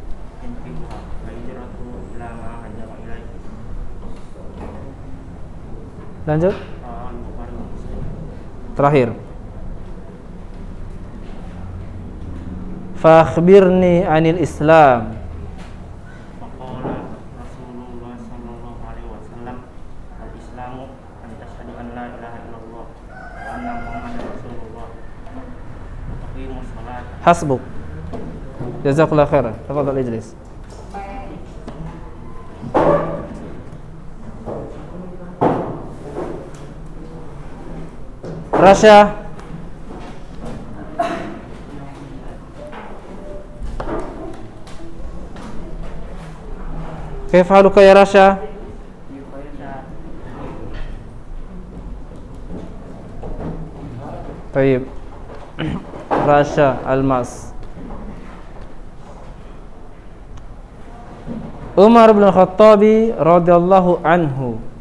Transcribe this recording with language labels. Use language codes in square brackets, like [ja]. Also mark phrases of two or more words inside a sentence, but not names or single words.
[id] Lanjut. [ar] Terakhir. فأخبرني عن الإسلام. فقال رسول الله صلى الله عليه وسلم الإسلام أن تشهد أن لا إله إلا الله وأن محمدا رسول الله وتقيم الصلاة. حسبك. جزاك الله خيرا. تفضل اجلس. Rasya. كيف حالك يا Rasya? [id] Baik. Rasya Almas. [ar] عمر بن الخطاب رضي الله عنه.